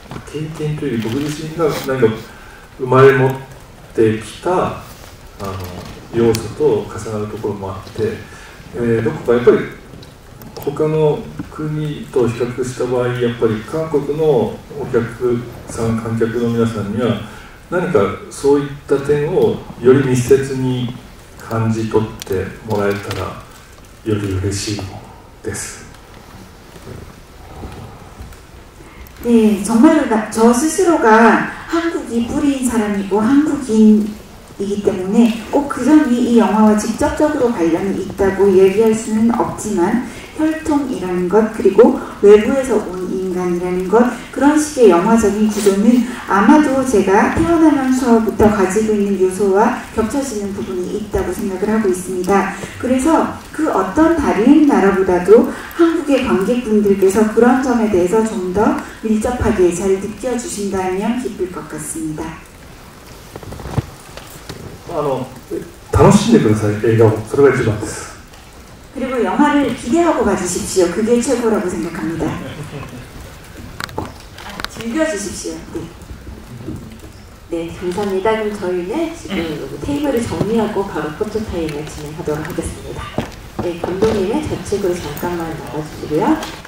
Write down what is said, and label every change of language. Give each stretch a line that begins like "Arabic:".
Japanese: 経験というより僕自身が何か生まれ持ってきた要素と重なるところもあって、どこかやっぱり他の国と比較した場合やっぱり韓国のお客さん観客の皆さんには何かそういった点をより密接に感じ取ってもらえたらより嬉しいです。
Korean: 네, 정말로 저 스스로가 한국이 뿌리인 사람이고 한국인이기 때문에 꼭 그 점이 이 영화와 직접적으로 관련이 있다고 얘기할 수는 없지만 혈통이라는 것 그리고 외부에서 온 인간이라는 것 그런 식의 영화적인 구조는 아마도 제가 태어나면서부터 가지고 있는 요소와 겹쳐지는 부분이 있다고 생각을 하고 있습니다. 그래서 그 어떤 다른 나라보다도 한국의 관객분들께서 그런 점에 대해서 좀 더 밀접하게 잘 느껴주신다면 기쁠 것 같습니다.
Japanese: 楽しんでください、映画を。それが一番です。
Korean: 그리고 영화를 기대하고 봐주십시오. 그게 최고라고 생각합니다. 즐겨주십시오. 네, 감사합니다. 그럼 저희는 지금 테이블을 정리하고 바로 포토타임을 진행하도록 하겠습니다. 네, 감독님의 좌측으로 잠깐만 나가주시고요.